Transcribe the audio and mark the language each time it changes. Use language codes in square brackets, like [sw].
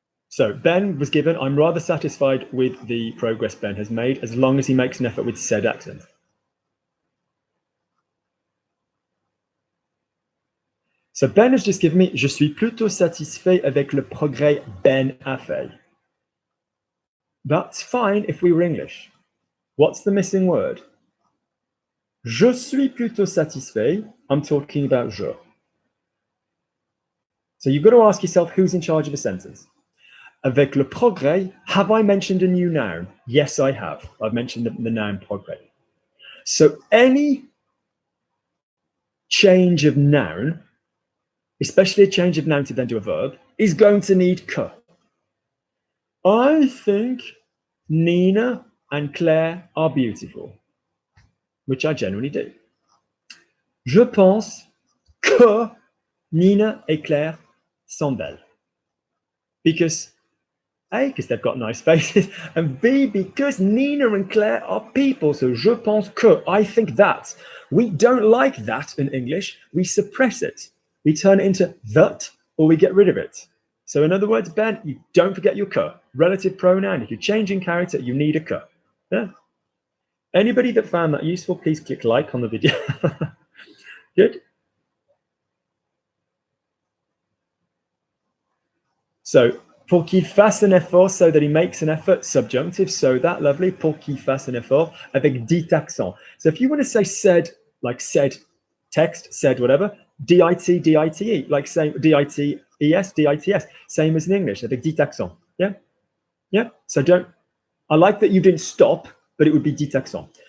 [en] So Ben was given, I'm rather satisfied with the progress Ben has made, as long as he makes an effort with said accent. So Ben has just given me, [fr] je suis plutôt satisfait avec le progrès Ben a fait. [en] That's fine if we were English. What's the missing word? [fr] Je suis plutôt satisfait. [en] I'm talking about je. So you've got to ask yourself who's in charge of a sentence. [fr] Avec le progrès, [en] have I mentioned a new noun? Yes, I have. I've mentioned the noun progrès. So any change of noun, especially a change of noun to then do a verb, is going to need que. I think Nina and Claire are beautiful, which I generally do. [fr] Je pense que Nina et Claire sont belles. [en] Because A, because they've got nice faces, and B, because Nina and Claire are people. So [fr] je pense que, [en] I think that. We don't like that in English. We suppress it. We turn it into that, or we get rid of it. So in other words, Ben, you don't forget your que. Relative pronoun. If you're changing character, you need a que. Yeah. Anybody that found that useful, please click like on the video. Good. [fr] So pour qu'il fasse un effort, [en] so that he makes an effort, subjunctive, so that, lovely, [fr] pour qu'il fasse un effort, avec dit accent. [en] So if you want to say said, like said text, said whatever, D-I-T, D-I-T-E, like saying D-I-T-E-S, D-I-T-S, same as in English, [fr] avec dit accent, [en] yeah? Yeah, so don't, I like that you didn't stop, but it would be [fr] dit accent.